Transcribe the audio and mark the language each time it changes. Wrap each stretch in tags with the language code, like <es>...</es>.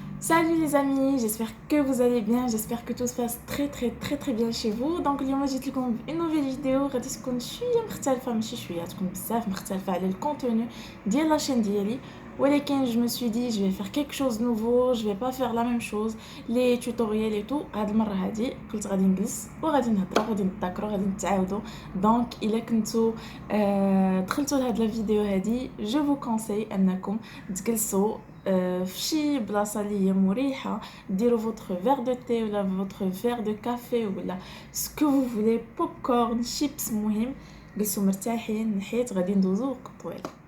<fr>Salut les amis, j'espère que vous allez bien, j'espère que tout se passe très bien chez vous.</fr> <ar>Donc اليوم جيت لكم</ar> <fr>une nouvelle vidéo</fr> <ar>غادي تكون شويه مختلفه ماشي شويه تكون بزاف مختلفه على الكونتوني ديال لاشين ديالي.</ar> <fr>ولكن je me suis dit je vais faire quelque chose de nouveau, je vais pas faire la même chose les tutoriels et tout.</fr> <ar>هاد المره هادي قلت غادي نجلس وغادي نهضروا غادي نتذاكروا غادي نتعاودوا. دونك الا كنتو دخلتوا لهاد لا فيديو هادي</ar> <fr>je vous conseille</fr> <ar>انكم تجلسوا في شي بلاصه اللي هي مريحه ديروا</ar> <fr>votre verre de thé</fr> <ar>ولا</ar> <fr>votre verre de café</fr> <ar>ولا</ar> <fr>ce que vous voulez</fr> <ar>popcorn chips مهم جلسوا مرتاحين حيت غادي ندوزو وقت طويل.</ar>